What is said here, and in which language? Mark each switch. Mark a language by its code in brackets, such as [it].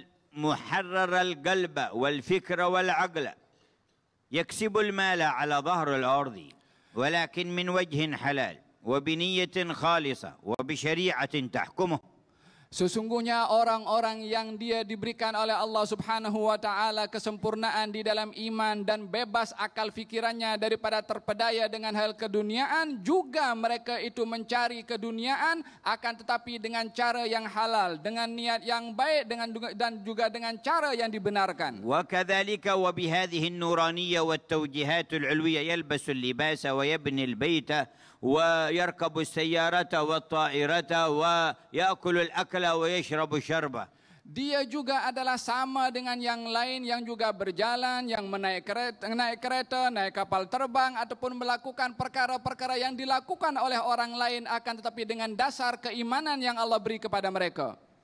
[ar] محرر القلب والفكر والعقل يكسب المال على ظهر الأرض ولكن من وجه حلال وبنية خالصة وبشريعة تحكمه. [ms] Sesungguhnya orang-orang yang dia diberikan oleh Allah Subhanahu wa taala kesempurnaan di dalam iman dan bebas akal fikirannya daripada terpedaya dengan hal keduniaan, juga mereka itu mencari keduniaan akan tetapi dengan cara yang halal, dengan niat yang baik, dan juga dengan cara yang dibenarkan. [ar] وكذلك وبهذه النورانية والتوجيهات العلوية يلبس اللباس ويبني البيت ويركب السيارة والطائرة ويأكل الأكل ويشرب الشربة. [ms] Dia juga adalah sama dengan yang lain yang juga berjalan, yang naik kereta, naik kapal terbang, ataupun melakukan perkara-perkara yang dilakukan oleh orang lain, akan tetapi dengan dasar keimanan yang Allah beri kepada mereka.